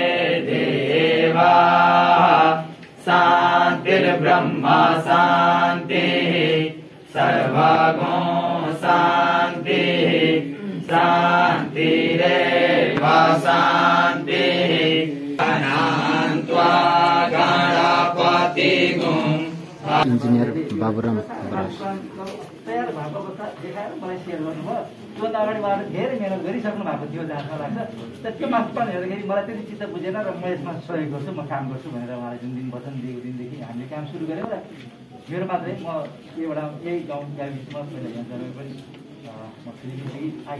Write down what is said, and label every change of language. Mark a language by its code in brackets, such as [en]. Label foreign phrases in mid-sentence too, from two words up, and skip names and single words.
[sa] देवाः शान्तिर्ब्रह्म शान्तिः सर्वगुण शान्तिः शान्तिरेव शान्तिः अनन्त्वा गणपतिगुं [ne] इन्जिनियर बाबुराम बरास तयार भएको अवस्था देखाएर मलाई सेयर गर्नुभयो। त्योभन्दा अगाडि उहाँले धेरै मेहनत गरिसक्नु भएको थियो जहाँसम्म लाग्छ। त्यो मास्टर हेर्दाखेरि मलाई त्यति चित्त बुझेन र म यसमा सहयोग गर्छु, म काम गर्छु भनेर उहाँले जुन दिन वचन दिएको दिनदेखि हामीले काम सुरु गऱ्यौँ र मेरो मात्रै म एउटा यही गाउँ गाविसमा पहिला यहाँ जन्मेर पनि म फेरि आइरहेछु।